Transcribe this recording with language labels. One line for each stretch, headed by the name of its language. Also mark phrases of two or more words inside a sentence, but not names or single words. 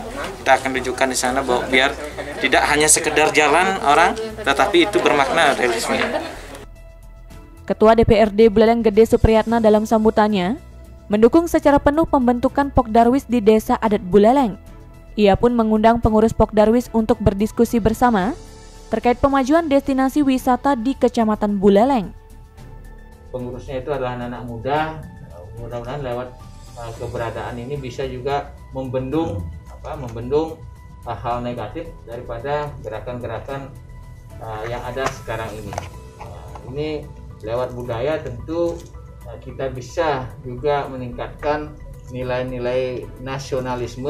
Indonesian: Kita akan tunjukkan di sana bahwa biar tidak hanya sekedar jalan orang, tetapi itu bermakna reliefnya. Ketua DPRD Buleleng Gede Supriyatna dalam sambutannya mendukung secara penuh pembentukan Pok Darwis di Desa Adat Buleleng. Ia pun mengundang pengurus Pok Darwis untuk berdiskusi bersama terkait pemajuan destinasi wisata di Kecamatan Buleleng. Pengurusnya itu adalah anak-anak muda, mudah-mudahan lewat keberadaan ini bisa juga membendung hal-hal negatif daripada gerakan-gerakan yang ada sekarang ini. Ini lewat budaya tentu kita bisa juga meningkatkan nilai-nilai nasionalisme.